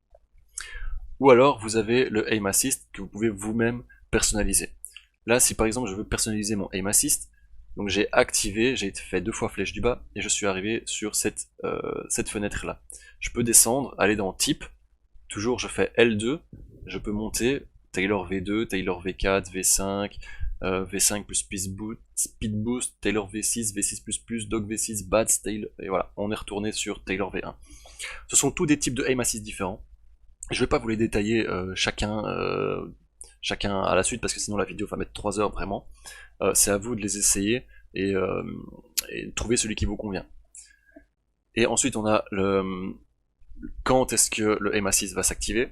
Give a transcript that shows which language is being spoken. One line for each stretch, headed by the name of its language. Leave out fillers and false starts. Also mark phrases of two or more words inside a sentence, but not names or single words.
French: Ou alors, vous avez le Aim Assist que vous pouvez vous-même personnaliser. Là, si par exemple, je veux personnaliser mon Aim Assist, donc j'ai activé, j'ai fait 2 fois flèche du bas, et je suis arrivé sur cette fenêtre-là. Je peux descendre, aller dans Type, toujours je fais L2, je peux monter, Tailor V2, Tailor V4, V5, V5 plus Speed Boost, Tailor V6, V6++, Dog V6, Bad, Tail, et voilà, on est retourné sur Tailor V1. Ce sont tous des types de Aim Assist différents. Je vais pas vous les détailler chacun à la suite parce que sinon la vidéo va mettre 3 heures vraiment. C'est à vous de les essayer et de trouver celui qui vous convient. Et ensuite on a quand est-ce que le Aim Assist va s'activer.